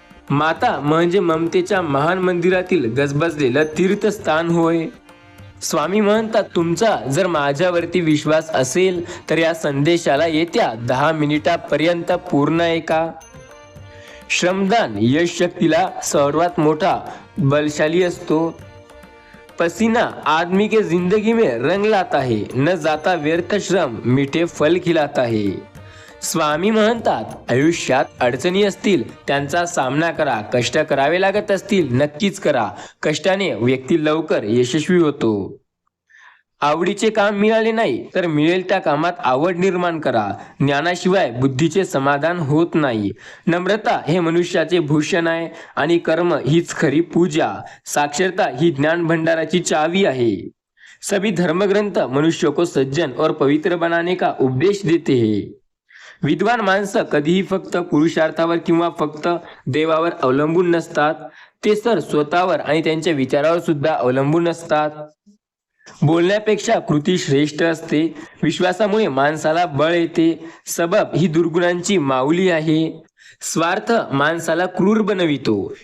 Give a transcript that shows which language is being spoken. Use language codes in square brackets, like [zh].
[mr] माता म्हणजे ममतेच्या महान मंदिरातील गजबजलेलं तीर्थस्थान होय. स्वामी म्हणतात, तुमचा जर माझ्यावरती विश्वास असेल तर या संदेशाला येत्या 10 मिनिटापर्यंत पूर्ण ऐका. श्रमदान यश शक्तीला सर्वात मोठा बलशाली असतो. [hi] पसीना आदमी के जिंदगी में रंग लाता है, न जाता व्यर्थ श्रम मीठे फल खिलाता है. [mr] स्वामी म्हणतात, आयुष्यात अडचणी असतील त्यांचा सामना करा, कष्ट करावे लागत असतील नक्कीच करा. कष्टाने व्यक्ती लवकर यशस्वी होतो. आवडीचे काम मिळाले नाही तर मिळेल त्या कामात आवड निर्माण करा. ज्ञानाशिवाय बुद्धीचे समाधान होत नाही. नम्रता हे मनुष्याचे भूषण आहे आणि कर्म हीच खरी पूजा. साक्षरता ही ज्ञान भंडाराची चावी आहे. [hi] सभी धर्मग्रंथ मनुष्य को सज्जन और पवित्र बनाने का उपदेश देते हैं. [mr] विद्वान माणसं कधीही फक्त पुरुषार्थावर किंवा फक्त देवावर अवलंबून नसतात. ते तर स्वतःवर आणि त्यांच्या विचारावर सुद्धा अवलंबून असतात. बोलण्यापेक्षा कृती श्रेष्ठ असते. विश्वासामुळे माणसाला बळ येते. सबब ही दुर्गुणांची माऊली आहे. स्वार्थ माणसाला क्रूर बनवितो.